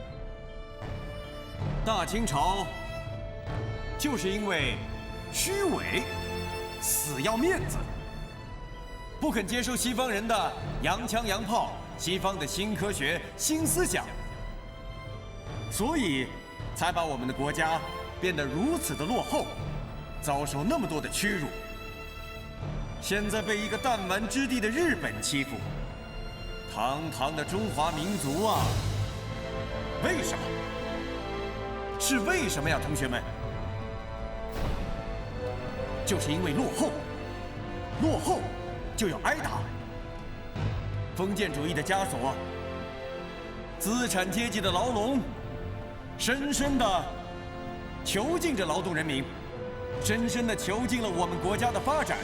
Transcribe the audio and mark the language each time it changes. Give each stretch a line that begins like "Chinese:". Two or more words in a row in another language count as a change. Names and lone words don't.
Chinese: 大清朝就是因為虛偽，死要面子，不肯接受西方人的洋槍洋炮，西方的新科學、新思想，所以才把我們的國家變得如此的落後，遭受那麼多的屈辱。現在被一個彈丸之地的日本欺負，堂堂的中華民族啊！為什麼？是為什麼呀，同學們？就是因為落後，落後就要挨打。封建主義的枷鎖，資產階級的牢籠，深深地囚禁着勞動人民，深深地囚禁了我們國家的發展。